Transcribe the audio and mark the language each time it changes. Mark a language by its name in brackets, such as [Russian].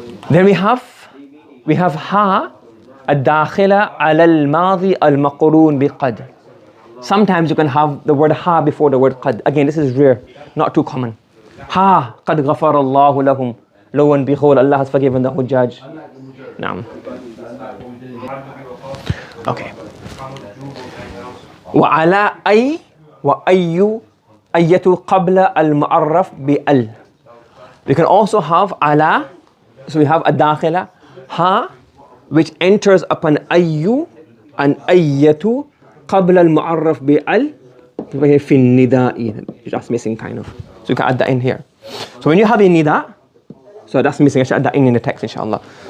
[English] Then we have [Arabic] ha الداخلة على الماضي المقرون بقد. [English] Sometimes you can have the word ha before the word qad. Again, this is rare, not too common. [Arabic] Ha قد غفر الله لهم. [English] Lo and behold, Allah has forgiven the hujjaj. [Arabic] Naam. [English] Okay. [Arabic] وعلى أي وأي أية قبل المعرف بأل. [English] We can also have ala. So we have الداخلة ha, which enters upon ayyu and ayyatu [Arabic] قبل المعرف بأل في النداء. [English] That's missing kind of. So you can add that in here. So when you have a nida, so that's missing. I should add that in the text, inshallah.